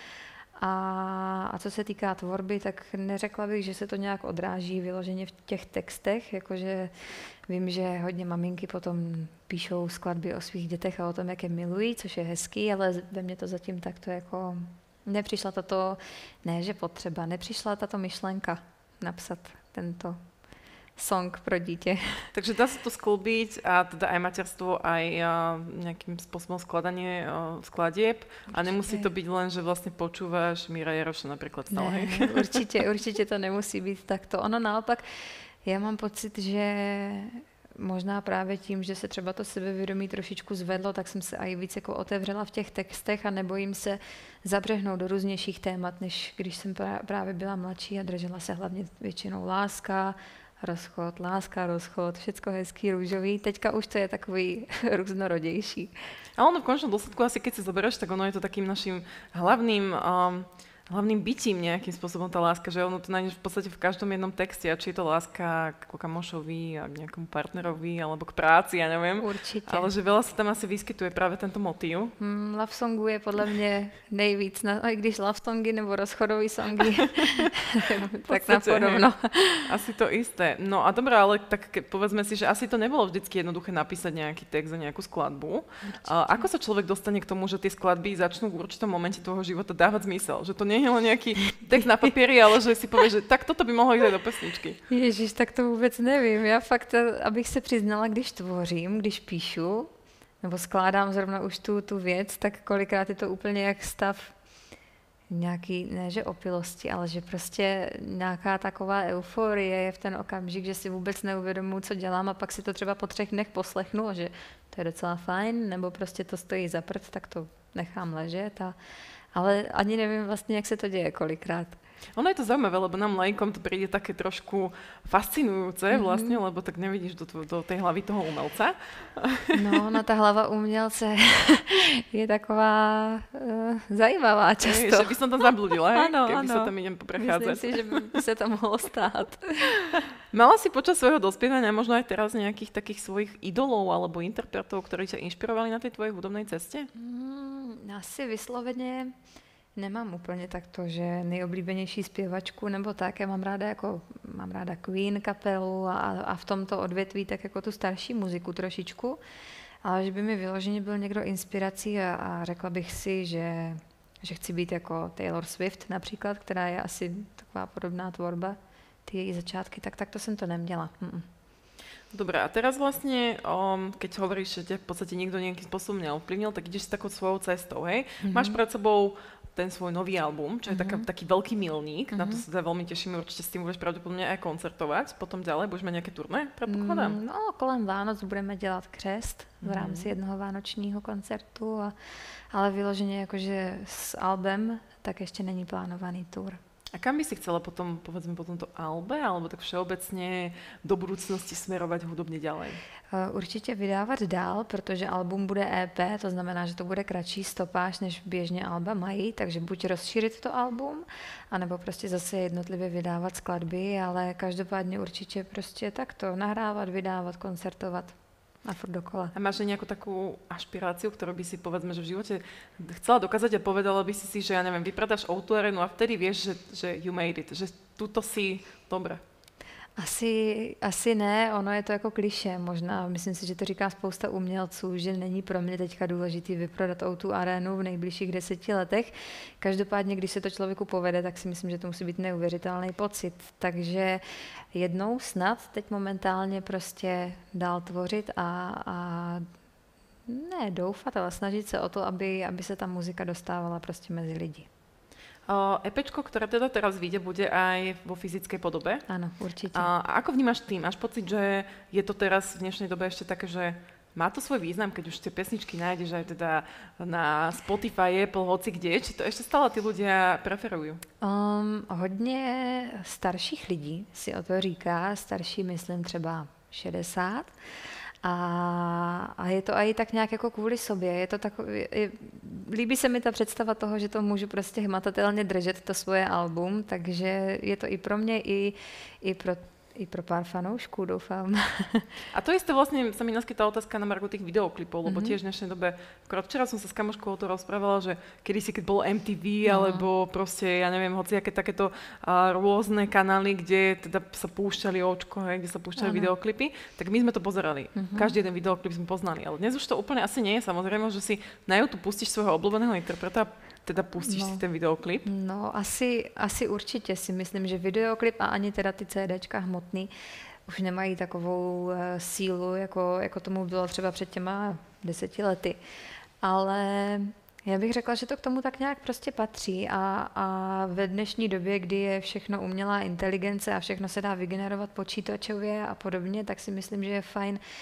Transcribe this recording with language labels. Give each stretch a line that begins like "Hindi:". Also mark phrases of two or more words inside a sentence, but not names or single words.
Czech: A co se týká tvorby, tak neřekla bych, že se to nějak odráží vyloženě v těch textech, jakože vím, že hodně maminky potom píšou skladby o svých dětech a o tom, jak je milují, což je hezký, ale ve mně to zatím takto jako nepřišla tato, ne že potřeba, nepřišla tato myšlenka napsat tento song pro dítě.
Slovak: Takže dá sa to sklbiť a teda aj materstvo, aj nejakým spôsobom skladanie skladieb a nemusí to byť len, že vlastne počúvaš Míra Jaroša napríklad stále.
Czech: Ne, určitě to nemusí být takto. Ono naopak, já mám pocit, že možná právě tím, že se třeba to sebevědomí trošičku zvedlo, tak jsem se i víc jako otevřela v těch textech a nebojím se zabřehnout do různějších témat, než když jsem právě byla mladší a držela se hlavně většinou láska, rozchod, láska, rozchod, všecko hezký, růžový. Teďka už to je takový různorodější.
Slovak: A ono v končnom dôsledku asi keď si zoberieš, tak ono je to takým našim hlavným bytím nejakým spôsobom tá láska, že ono to nájdeš v podstate v každom jednom texte, a či je to láska k kamošovi, a k nejakému partnerovi, alebo k práci, ja neviem. Určite. Ale že veľa sa tam asi vyskytuje práve tento motív.
English: Love songu
Slovak: je podľa mňa
Czech: nejvíc, aj když
English: love songy
Czech: nebo rozchodový songy, tak napodobno.
Slovak: Asi to isté. No a dobré, ale tak povedzme si, že asi to nebolo vždycky jednoduché napísať nejaký text a nejakú skladbu. Ako sa človek dostane k tomu, že tie skladby začnú v určitom momente tvojho života dávať zmysel? Že to nie je len nejaký text na papieri, ale že si povieš, že tak toto by mohlo ísť aj do pesničky.
Czech: Ježiš, tak to vůbec nevím. Já fakt, abych se přiznala, když tvořím, když píšu, nebo skládám zrovna už tu věc, tak kolikrát je to úplně jak stav nějaký, ne že opilosti, ale že prostě nějaká taková euforie je v ten okamžik, že si vůbec neuvědomuji, co dělám a pak si to třeba po 3 dnech poslechnu a že to je docela fajn, nebo prostě to stojí za prd, tak to nechám ležet ale ani nevím vlastně, jak se to děje kolikrát.
Slovak: Ono je to zaujímavé, lebo nám laikom to príde také trošku fascinujúce vlastne, lebo tak nevidíš do tej hlavy toho umelca.
Czech: No, ta hlava umělce je taková zajímavá často.
Slovak: Že by som tam zabludila, keby
Czech: ano.
Slovak: sa tam idem poprechádzať.
Czech: Myslím si, že by se to mohlo stát.
Slovak: Mala si počas svojho dospievania možno aj teraz nejakých takých svojich idolov alebo interpretov, ktorí ťa inšpirovali na tej tvojej hudobnej ceste?
Czech: Asi vysloveně nemám úplně takto, že nejoblíbenější zpěvačku nebo tak. Já mám ráda Queen kapelu a v tomto odvětví tak jako tu starší muziku trošičku. Ale že by mi vyloženě byl někdo inspirací a řekla bych si, že chci být jako Taylor Swift například, která je asi taková podobná tvorba, ty její začátky, tak to jsem to neměla.
Slovak: Dobre, a teraz vlastne, keď hovoríš, že ťa v podstate nikto nejakým spôsobom neovplyvnil, tak ideš s takou svojou cestou, hej? Máš pred sebou ten svoj nový album, čo je taký veľký milník, na to sa veľmi tešíme, určite s tým budeš pravdepodobne aj koncertovať, potom ďalej budeš mať nejaké turné, predpokladám?
Czech: No, kolem Vánoc budeme dělat křest v rámci jednoho vánočního koncertu, ale vyloženě jakože s albem, tak ještě není plánovaný tour.
Slovak: A kam by si chcela potom, povedzme, po tomto albe, alebo tak všeobecne do budúcnosti smerovať hudobne ďalej?
Czech: Určitě vydávat dál, protože album bude EP, to znamená, že to bude kratší stopáž, než běžně alba mají, takže buď rozšířit to album, anebo prostě zase jednotlivě vydávat skladby, ale každopádně určitě prostě takto nahrávat, vydávat, koncertovat. A furt dokola.
Slovak: A máš nejakú takú ašpiráciu, ktorú by si povedzme, že v živote chcela dokázať a povedala by si, že ja neviem, vypredáš O2 Arenu a vtedy vieš, že
English: you made it,
Slovak: že tuto si dobre.
Czech: Asi ne, ono je to jako klišé možná. Myslím si, že to říká spousta umělců, že není pro mě teďka důležitý vyprodat O2 Arenu v nejbližších 10 letech. Každopádně, když se to člověku povede, tak si myslím, že to musí být neuvěřitelný pocit. Takže jednou snad teď momentálně prostě dál tvořit a ne doufat, ale snažit se o to, aby se ta muzika dostávala prostě mezi lidi.
Slovak: EPčko, ktoré teda teraz vyjde, bude aj vo fyzickej podobe. Áno, určite. A ako vnímaš ty? Máš pocit, že je to teraz v dnešnej dobe ešte také, že má to svoj význam, keď už tie pesničky nájdeš aj teda na Spotify, Apple, hoci kde? Či to ešte stále tí ľudia preferujú?
Czech: Hodně starších lidí si o to říká, starší myslím třeba 60. A je to i tak nějak jako kvůli sobě. Je to líbí se mi ta představa toho, že to můžu prostě hmatatelně držet, to svoje album, takže je to i pro mě, i pro pár fanoušků, doufám.
Slovak: A to isté vlastne sa mi naskytá otázka na margo tých videoklipov, lebo tiež v dnešnej dobe, akorát včera som sa s kamoškou o to rozprávala, že kedysi, keď bolo MTV, alebo proste, ja neviem, hociaké takéto rôzne kanály, kde teda sa púšťali očko, kde sa púšťali videoklipy, tak my sme to pozerali. Každý jeden videoklip sme poznali, ale dnes už to úplne asi nie je. Samozrejme, že si na YouTube pustíš svojho obľúbeného interpreta, teda pustíš si ten videoklip?
Czech: No, asi určitě si myslím, že videoklip a ani teda ty CDčka hmotný už nemají takovou sílu, jako tomu bylo třeba před těma 10 lety. Ale já bych řekla, že to k tomu tak nějak prostě patří a ve dnešní době, kdy je všechno umělá inteligence a všechno se dá vygenerovat počítačově a podobně, tak si myslím, že je fajn,